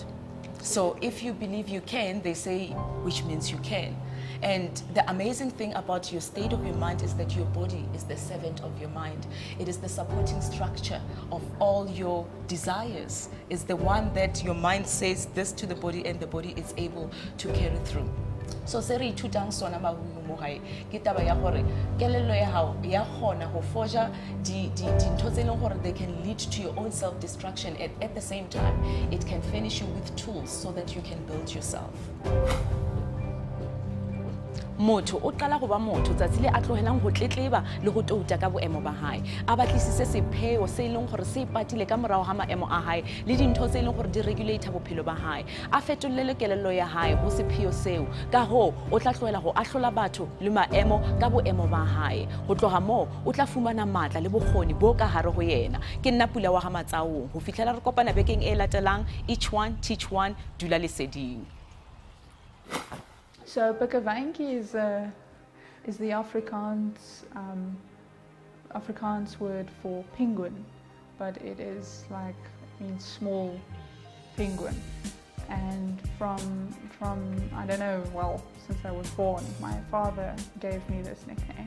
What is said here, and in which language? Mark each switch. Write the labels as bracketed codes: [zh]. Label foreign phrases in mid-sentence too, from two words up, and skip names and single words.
[en] So if you believe you can, they say, which means you can. And the amazing thing about your state of your mind is that your body is the servant of your mind. It is the supporting structure of all your desires. It's the one that your mind says this to the body and the body is able to carry through. [st] So se re ithutang sona ba mo hae ke taba ya gore kelello ya hao ya gona go forja di ntho tse leng gore [en] they can lead to your own self destruction. At the same time, it can furnish you with tools so that you can build yourself. [st] Motho o qala go ba motho tsatsi le a tlohelang go tletleba le go touta ka boemo ba hae, a batlisise sepheo se leng gore se ipatile ka morao ga maemo a hae le dintho tse leng gore di regulator bophelo ba hae, a fetollele kelello ya hae go sepheo seo. Ka ho o tla tlohela go ahlola batho le maemo ka boemo ba hae. Go tloga mo o tla fumana matla le bokgoni bo ka hare go yena. Ke nna Pula wa Gamatsaong ho fihlela re kopana bekeng e latelang. [en] Each one teach one, [st] dula leseding. [en] So Bakavanki is the Afrikaans word for penguin, but it is like, means small penguin. And from I don't know, well, since I was born, my father gave me this nickname.